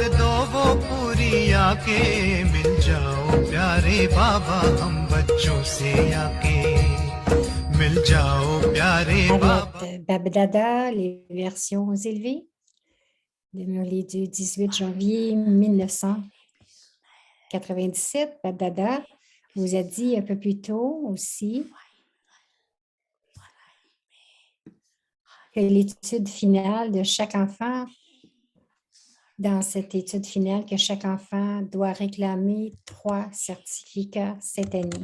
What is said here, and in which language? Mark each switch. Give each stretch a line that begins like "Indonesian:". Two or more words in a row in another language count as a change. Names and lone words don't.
Hindi: दो वो पूरी आके मिल जाओ प्यारे बाबा हम बच्चों से आके मिल जाओ प्यारे बाबा.
French: Avec Babdada, les versions élevées de Murli du 18 janvier 1997. Babdada vous a dit un peu plus tôt aussi que l'étude finale de chaque enfant, dans cette étude finale, que chaque enfant doit réclamer 3 certificats cette année.